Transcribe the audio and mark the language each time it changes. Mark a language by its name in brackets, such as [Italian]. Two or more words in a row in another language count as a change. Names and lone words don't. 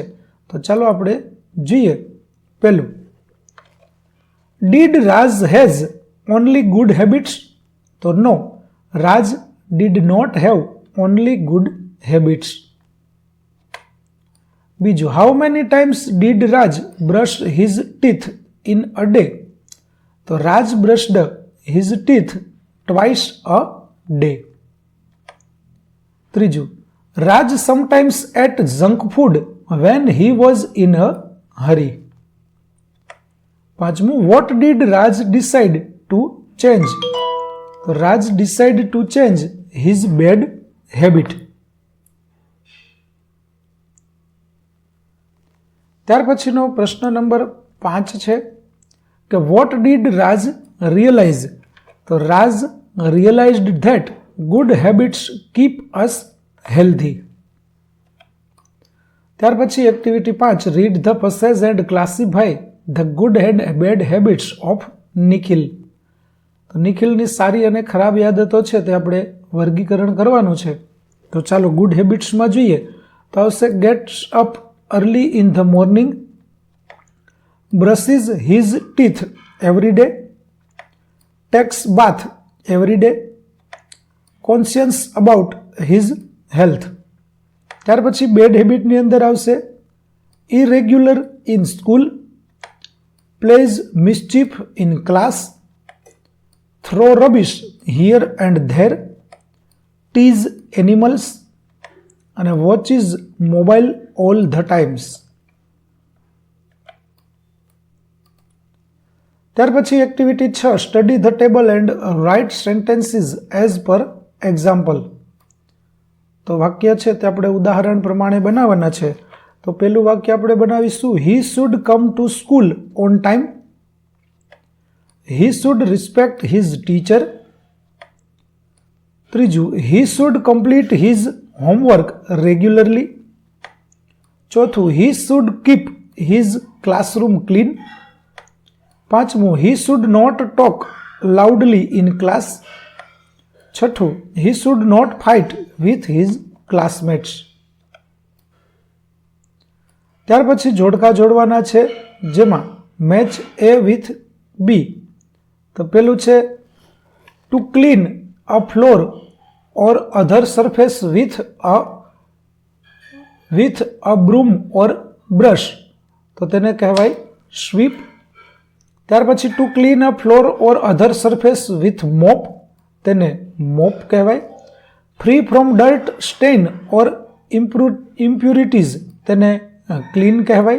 [Gujarati] તો ચાલો આપણે જોઈએ. પહેલું, [English] Did Raj has only good habits? તો No, Raj did not have only good habits. બીજું, How many times did Raj brush his teeth in a day? તો રાજ brushed his teeth twice a day. ત્રીજું, રાજ sometimes ate junk food when he was in a hurry. પાંચમું, what did Raj decide to change? તો રાજ decide to change his bad habit. [Gujarati] ત્યાર પછીનો પ્રશ્ન નંબર 5 છે કે [English] What did Raj realize? તો Raj realized that good habits keep us healthy. [Gujarati] ત્યાર પછી [English] Activity 5, read the passage and classify the good and bad habits of Nikhil. [Gujarati] તો નિખિલની સારી અને ખરાબ આદતો છે તે આપણે વર્ગીકરણ કરવાનું છે. તો ચાલો [English] good habitsમાં [Gujarati] જોઈએ. તો આવશે [English] gets up early in the morning, brushes his teeth every day, takes bath every day, conscious about his health. [Gujarati] ત્યાર પછી બેડ હેબિટની અંદર આવશે [English] irregular in school, plays mischief in class, throw rubbish here and there, tease animals અને watches mobile all the times. [Gujarati] ત્યાર પછી [English] Activity 6, study the table and write sentences as per example. [Gujarati] તો વાક્ય છે તે આપણે ઉદાહરણ પ્રમાણે બનાવવાના છે. તો પહેલું વાક્ય આપણે બનાવીશું, [English] He should come to school on time. He should respect his teacher. ત્રીજું, He should complete his homework regularly. ચોથું, He should keep his classroom clean. [Gujarati] પાંચમું, [English] he should not talk loudly in class. છઠ્ઠું, he should not fight with his classmates. [Gujarati] ત્યાર પછી જોડકા જોડવાના છે, જેમાં [English] Match A with B. [Gujarati] તો પેલું છે [English] to clean a floor or other surface with a broom or brush. [Gujarati] તો તેને કહેવાય sweep. ત્યાર પછી [English] to clean a floor or other surface with mop, [Gujarati] તેને મોપ કહેવાય. [English] Free from dirt, stain or impurities, [Gujarati] તેને ક્લીન કહેવાય.